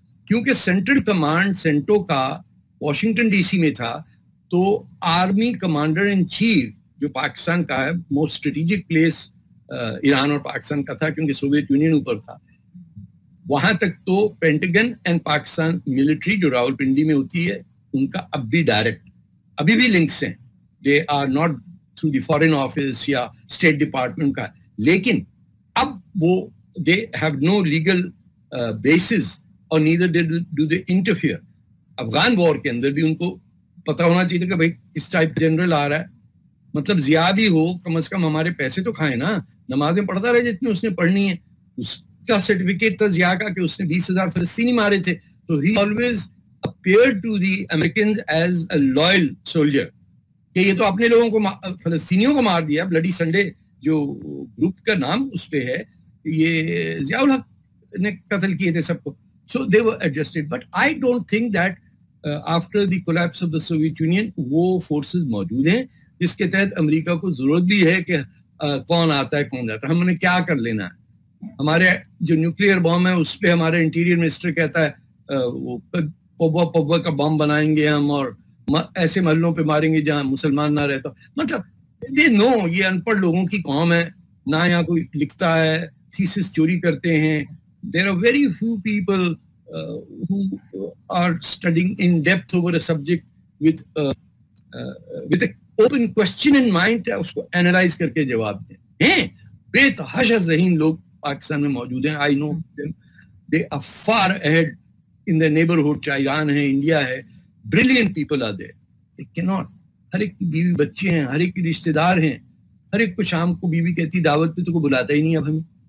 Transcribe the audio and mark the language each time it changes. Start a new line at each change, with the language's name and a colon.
Urdu: کیونکہ central command سینٹو کا Washington D C میں تھا, تو آرمی کمانڈر ان چیف جو پاکستان کا ہے, موسٹ اسٹریٹجک پلیس ایران اور پاکستان کا تھا کیونکہ سوویت یونین اوپر تھا. وہاں تک تو پینٹاگن اینڈ پاکستان ملٹری جو راولپنڈی میں ہوتی ہے, ان کا اب بھی ڈائریکٹ ابھی بھی لنکس ہیں.
English: they are not through the foreign office
Urdu: یا
English: state department
Urdu: کا, لیکن اب وہ
English: they have no legal bases
Urdu: اور
English: Neither do they interfere.
Urdu: Afghan وار کے اندر بھی ان کو پتا ہونا چاہیے کہ بھائی اس ٹائپ جنرل آ رہا ہے, مطلب ضیاء بھی ہو, کم از کم ہمارے پیسے تو کھائے نا, نمازیں پڑھتا رہے جتنی اس نے پڑھنی ہے. اس کا سرٹیفکیٹ تھا ضیاء کا کہ اس نے 20,000 فلسطینی مارے تھے, تو
English: he always appeared to the Americans as a loyal soldier,
Urdu: کہ یہ تو اپنے لوگوں کو فلسطینیوں کو مار دیا. بلڈی سنڈے جو گروپ کا نام اس پہ ہے, یہ ضیاء الحق نے قتل کیے تھے سب کو.
English: So they were adjusted, but I don't think that after the collapse of the Soviet Union
Urdu: وہ forces موجود ہیں جس کے تحت امریکہ کو ضرورت بھی ہے کہ کون آتا ہے کون جاتا ہے. ہم نے کیا کر لینا ہے؟ ہمارے جو نیوکلیئر بم ہے اس پہ ہمارے انٹیریئر منسٹر کہتا ہے وہ پبا کا بم بنائیں گے ہم, اور ایسے محلوں پہ ماریں گے جہاں مسلمان نہ رہتا. مطلب
English: they know
Urdu: یہ ان پڑھ لوگوں کی قوم ہے, نہ یہاں کوئی لکھتا ہے, تھیسس چوری کرتے ہیں.
English: There are very few people who are studying in depth over a subject with an open question in mind,
Urdu: اس کو analyze کر کے جواب دیں. بے تحاشا ذہین لوگ پاکستان میں موجود ہیں.
English: I know them. They are far ahead in their neighborhood.
Urdu: چاہے ایران ہے, انڈیا ہے,
English: brilliant people are there. They cannot.
Urdu: ہر ایک کی بیوی بچے ہیں, ہر ایک کی رشتے دار ہیں, ہر ایک کو شام کو بیوی کہتی دعوت پہ تو کوئی بلاتا ہی نہیں اب ہمیں.